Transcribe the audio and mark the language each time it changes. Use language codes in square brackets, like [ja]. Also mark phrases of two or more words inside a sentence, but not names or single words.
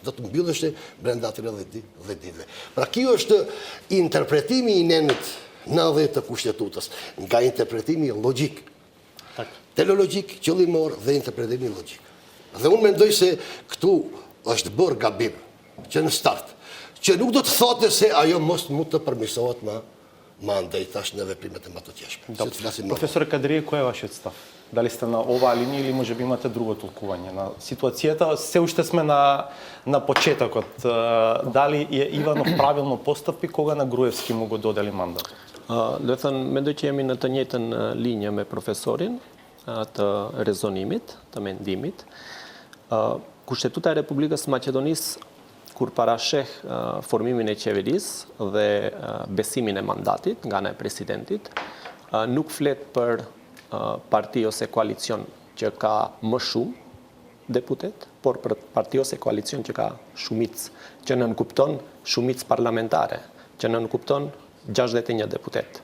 [sq] Do të mbylleshte brenda atyre 10 ditëve. Pra kjo është interpretimi i nenit 90 të kushtetutës, nga interpretimi logjik. Teleologjik, qëllimor dhe interpretimi logjik. Dhe unë mendoj se këtu është bërë gabim, që në start, që nuk do të thote se ajo mos mund të përmirësohet ma ndaj tash në veprimet e matotjeshme. [mk] Profesore Кадрие, кое е вашият став? Дали сте на ова линија или може би имате друго толкување на ситуацијата? Се уште сме на почетокот. Дали Иванов правилно постапи кога на Груевски му го додели мандат? [sq] Do të thënë, mendoj që jemi në të njëjtën linjë me profesorin të rezonimit, të mendimit. Kushtetuta e Republikës së Maqedonisë, kur parasheh formimin e qeverisë dhe besimin e mandatit nga ana e presidentit, nuk flet për parti ose koalicion që ka më shumë deputet, por për parti ose koalicion që ka shumicë, që nënkupton shumicë parlamentare, që nënkupton 61 deputet.